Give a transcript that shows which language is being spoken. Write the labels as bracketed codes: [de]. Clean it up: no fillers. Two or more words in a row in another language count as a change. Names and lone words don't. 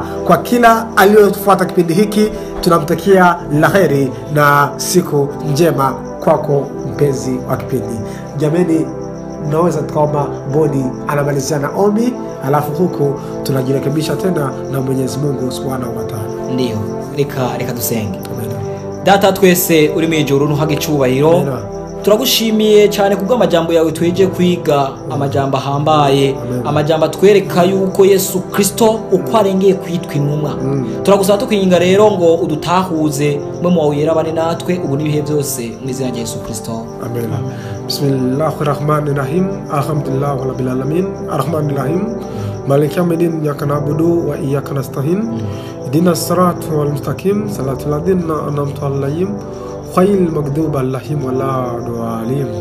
[sw] Kwa kila aliyofuata kipindi hiki tunamtakia la kheri na siku njema kwako mpenzi wa kipindi. Jameni, naweza tukaomba Boni anamalizia na ombi, alafu huku tunajirekebisha tena na Mwenyezi Mungu [ar] Subhanahu wa Ta'ala. [sw] Ndio, [rn] reka dusenge. Data twese uri mu ijuru nuhage cyubahiro, turagushimiye cyane kubw'amajambo yawe tweje kwiga, amajambo ahambaye, amajambo atwereka yuko Yesu Kristo uko arengeye kwitwa intumwa. Turagusaba tukwinga rero ngo udutahuze mwe mu wera bane natwe ubu nibihe byose mu izina rya Yesu Kristo. Amen. [ar] بسم الله الرحمن الرحيم. الحمد لله رب العالمين. الرحمن الرحيم. مالك يوم الدين. إياك نعبد وإياك نستعين. اهدنا الصراط المستقيم. صراط الذين أنعمت عليهم غير المغضوب عليهم ولا الضالين.